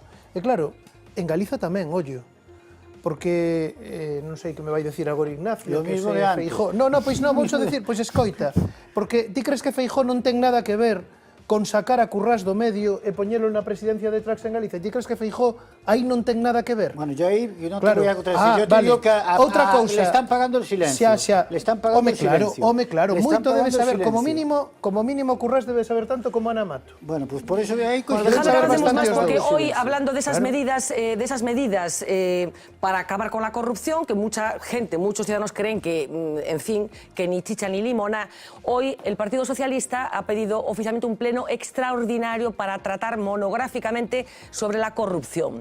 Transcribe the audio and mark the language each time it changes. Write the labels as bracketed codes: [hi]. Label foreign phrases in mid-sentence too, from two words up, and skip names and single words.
[gl] E claro, en Galiza tamén, ollo, porque non sei que me vai dicir agora Ignacio, que se Feijóo... Non, pois non, vouxo dicir, pois escoita, porque ti crees que Feijóo non ten nada que ver con sacar a Currás do medio e poñelo na presidencia de Trax en Galicia? Ti crees que Feijóo aí non ten nada que ver? [es] Bueno, yo [gl] aí non [es] te voy a contradecir, yo te digo que le están pagando el silencio. Le están pagando el silencio. [gl] Home, claro, moito debe saber, como mínimo Currás debe saber tanto como Ana Mato. [es] Bueno, pues por eso de aí... Porque hoy, hablando de esas medidas para acabar con la corrupción, que mucha gente, muchos ciudadanos creen que, en fin, que ni chicha ni limona, hoy el Partido Socialista ha pedido oficialmente un pleno extraordinario para tratar monográficamente sobre la corrupción.